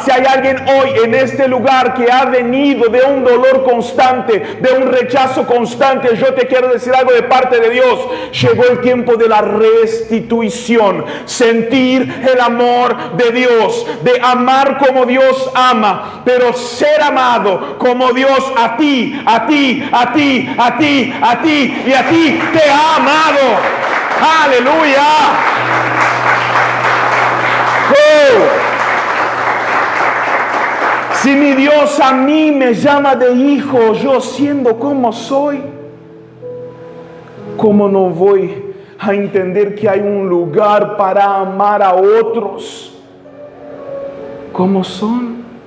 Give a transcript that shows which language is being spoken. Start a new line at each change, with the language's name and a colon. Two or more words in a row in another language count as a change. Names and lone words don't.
Spanish: Si hay alguien hoy en este lugar que ha venido de un dolor constante, de un rechazo constante, yo te quiero decir algo de parte de Dios. Llegó el tiempo de la restitución, sentir el amor de Dios, de amar como Dios ama, pero ser amado como Dios a ti, a ti, a ti, a ti, a ti y a ti te ha amado. Aleluya. Si mi Dios a mí me llama de hijo, yo siendo como soy, ¿cómo no voy a entender que hay un lugar para amar a otros como son?